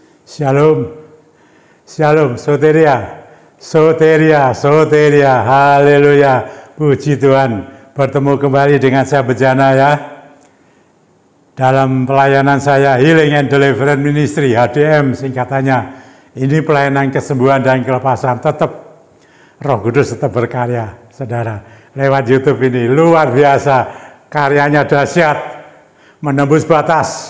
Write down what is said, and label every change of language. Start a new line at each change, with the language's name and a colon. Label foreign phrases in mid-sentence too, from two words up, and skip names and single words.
Indonesian: Shalom, shalom, soteria, soteria, soteria, haleluya, puji Tuhan. Bertemu kembali dengan saya Bejana ya. Dalam pelayanan saya, Healing and Deliverance Ministry, HDM singkatannya. Ini pelayanan kesembuhan dan kelepasan, tetap Roh Kudus tetap berkarya, saudara. Lewat YouTube ini, luar biasa, karyanya dahsyat, menembus batas.